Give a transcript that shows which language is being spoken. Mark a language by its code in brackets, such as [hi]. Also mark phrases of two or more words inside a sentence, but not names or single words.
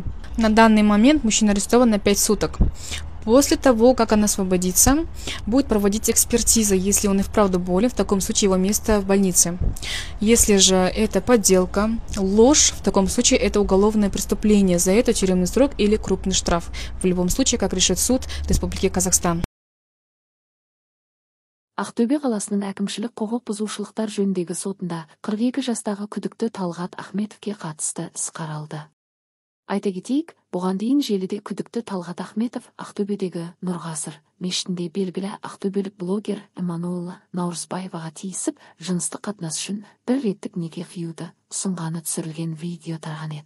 [ru] На данный момент мужчина арестован на 5 суток. После того, как он освободится, будет проводить экспертиза. Если он и вправду болен, в таком случае его место в больнице. Если же это подделка, ложь, в таком случае это уголовное преступление. За это тюремный срок или крупный штраф. В любом случае, как решит суд Республики Казахстан. [kk] Ақтөбе қаласының әкімшілік құқық бұзушылықтар жөніндегі сотында 42 жастағы күдікті Талғат Ахметовке қатысты іс қаралды. Айта кетейік, бұған дейін желіде күдікті Талғат Ахметов Ақтөбедегі Нұр-Ғасыр мешітінде белгілі ақтөбелік блогер Эммануэла Наурзбаеваға тиісіп, жыныстық қатынас үшін бір реттік неке қиюды ұсынғаны түсірілген видео тараған еді.